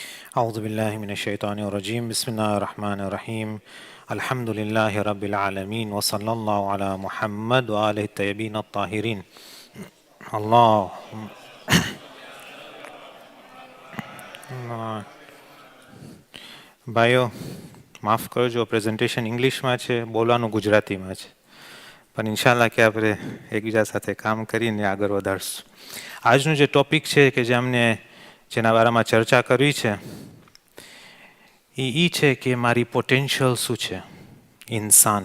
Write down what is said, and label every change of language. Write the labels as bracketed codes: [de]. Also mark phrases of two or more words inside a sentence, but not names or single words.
[ar] أعوذ بالله من الشيطان الرجيم بسم الله الرحمن الرحيم الحمد لله رب العالمين وصلى الله على محمد وآله الطيبين الطاهرين الله [gu] ભાઈઓ માફ કરજો, પ્રેઝન્ટેશન ઇંગ્લિશમાં છે, બોલવાનું ગુજરાતીમાં છે, પણ ઇન્શાલ્લાહ કે આપણે એકબીજા સાથે કામ કરીને આગળ વધારશું. આજનું જે ટૉપિક છે કે જે અમને જેના બારામાં ચર્ચા કરવી છે એ છે કે મારી પોટેન્શિયલ શું છે, ઇન્સાન.